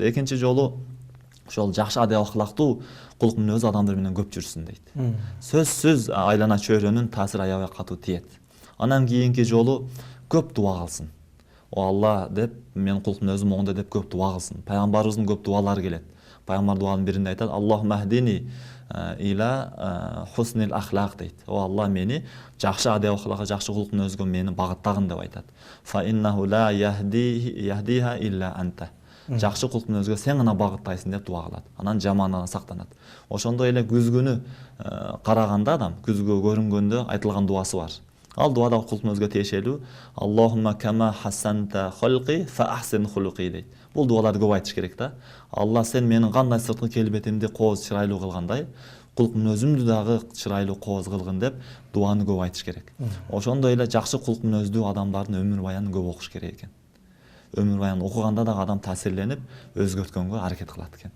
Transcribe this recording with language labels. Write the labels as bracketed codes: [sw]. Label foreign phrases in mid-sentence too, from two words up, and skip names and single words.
[ky] Экинчи жолу ошол жакшы адеп акылактуу кулк мүнөз адамдар менен көп жүрсүн дейт. Сөзсүз айлана чөйрөнүн таасири аябай катуу тиет. Анан кийинки жолу көп дуа кылсын. О Алла деп мен кулк мүнөзүм оңдо деп көп дуа кылсын. Пайгамбарыбыздын көп дуалары келет. Пайгамбар дуанын биринде айтат: [ar] اللهم اهدني إلى حسن الأخلاق дейт. [ky] О Алла мени жакшы адеп акылакка, жакшы кулк мүнөзгө мени багыттагын деп айтат. [ar] فإنه لا يهديها إلا أنت. [ky] Жакшы кулк мүнөзгө сен гана багыттайсың деп дуа кылат. Анан жамандан сактанат. Ошондой эле күзгүнү караганда адам, күзгө көрүнгөндө айтылган дуасы бар. Ал дуада кулк мүнөзгө тиешелүү: [ar] اللهم كما حسنت خلقي فأحسن خلقي дейт. [ky] Бул дуаларды көп айтыш керек да. Алла сен менин кандай сырткы келбетимди кооз чырайлуу кылгандай, кулк мүнөзүмдү дагы чырайлуу кооз кылгын деп дуаны көп айтыш керек. Ошондой эле жакшы кулк мүнөздүү адамдардын өмүр баянын көп окуш керек экен. Өмүр баянын окуганда дагы адам таасирленип, өзгөрткөнгө аракет кылат экен.